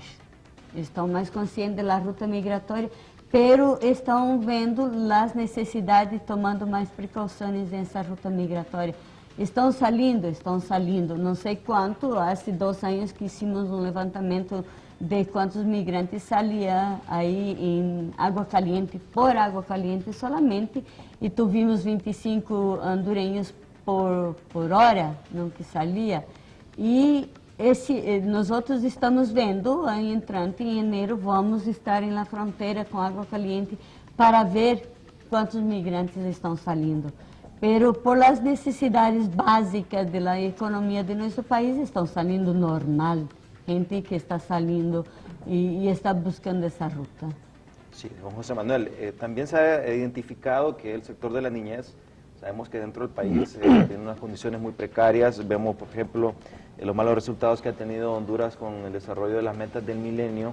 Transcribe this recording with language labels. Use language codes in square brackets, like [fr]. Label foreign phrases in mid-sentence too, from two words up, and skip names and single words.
[pt] Estão mais conscientes da ruta migratória, pero estão vendo as necessidades, tomando mais precauções nessa ruta migratória. Estão saindo, não sei quanto, há 2 anos que hicimos um levantamento de quantos migrantes saíam aí em água caliente, por água caliente solamente, e tivemos 25 hondureños por hora, não que saía. E nós outros estamos vendo, entrante em janeiro, vamos estar na fronteira com água caliente para ver quantos migrantes estão saindo. [es] Pero por las [pt] necessidades básicas da economia de nosso país, estão saindo normal. [es] Gente que está saliendo y está buscando esa ruta. Sí, don José Manuel, también se ha identificado que el sector de la niñez, sabemos que dentro del país tiene unas condiciones muy precarias. Vemos, por ejemplo, los malos resultados que ha tenido Honduras con el desarrollo de las metas del milenio.